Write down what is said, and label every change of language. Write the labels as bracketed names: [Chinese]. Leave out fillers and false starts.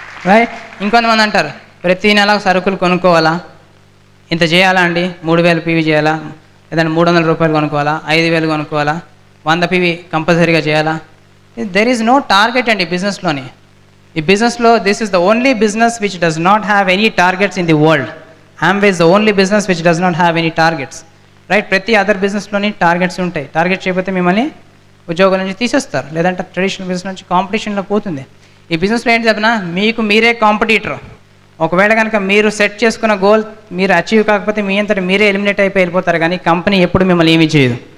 [Telugu] Right? ఇంకొంతమంది అంటారు, ప్రతి నెల సరుకులు కొనుక్కోవాలా, ఇంత చేయాలా అండి, 3000 PV చేయాలా, లేదంటే 300 రూపాయలు కొనుక్కోవాలా, 5000 కొనుక్కోవాలా, 100 PV కంపల్సరీగా చేయాలా? [English] There is no target అండి బిజినెస్లోని. [Telugu] ఈ బిజినెస్లో [English] This is the only business which does not have any targets in the world. Amway is the only business which does not have any targets. Right? [Telugu] ప్రతి other బిజినెస్లోని targets ఉంటాయి. Target చేయకపోతే మిమ్మల్ని ఉద్యోగం నుంచి తీసేస్తారు, లేదంటే ట్రెడిషనల్ బిజినెస్ నుంచి కాంపిటీషన్లో పోతుంది. ఈ బిజినెస్లో ఏంటి చెప్పినా, మీకు మీరే కాంపిటీటర్. ఒకవేళ కనుక మీరు సెట్ చేసుకున్న గోల్ మీరు అచీవ్ కాకపోతే మీ అంతటా మీరే ఎలిమినేట్ అయిపోయి వెళ్ళిపోతారు, కానీ కంపెనీ ఎప్పుడు మిమ్మల్ని ఏమీ చేయదు.